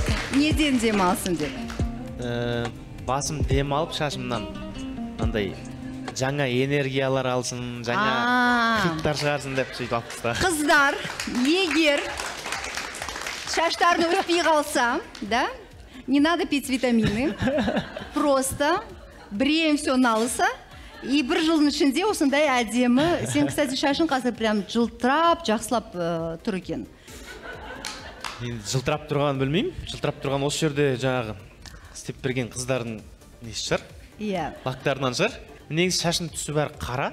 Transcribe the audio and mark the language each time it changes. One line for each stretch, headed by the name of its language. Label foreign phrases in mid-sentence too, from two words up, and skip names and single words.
Kazakh: Неден демалсын деп? Басым демалып шашымнан андай жаңа энергиялар алсын, жаңа хиттар шығарсын деп сөйтіп алып тастағам. Қыздар, егер шаштарын өспей қалса, да,
Russian: не надо пить витамины, просто бреем все на лысо, и
Kazakh: бір жылдың ішінде осындай әдемі. Сен, кстати, шашың қазір прям жылтырап, жақсылап тұр екен. Жылтырап тұрғанын білмеймін. Жылтырап тұрған осы жерде жаңағы істеп берген қыздардың несі шығар? Иә. Лактарынан шығар. Негізі шашын түсі бәрі қара.